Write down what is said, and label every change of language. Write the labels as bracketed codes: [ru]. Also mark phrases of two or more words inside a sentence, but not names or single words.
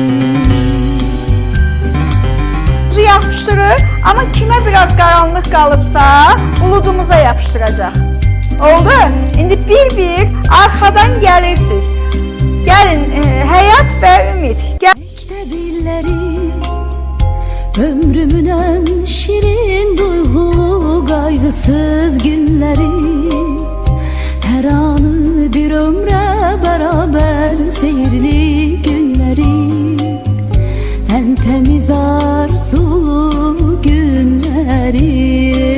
[az] Yapışdırır, amma kimə biraz qaranlıq qalıbsa, buludumuza yapışdıracaq. Oldu? İndi bir-bir arxadan gəlirsiniz. Gəlin, həyat və ümid. Məktəbləri ömrümün [tr] en şirin duygulu kaygısız günleri, her anı bir ömre beraber seyirli günleri, en temiz arzulu günleri.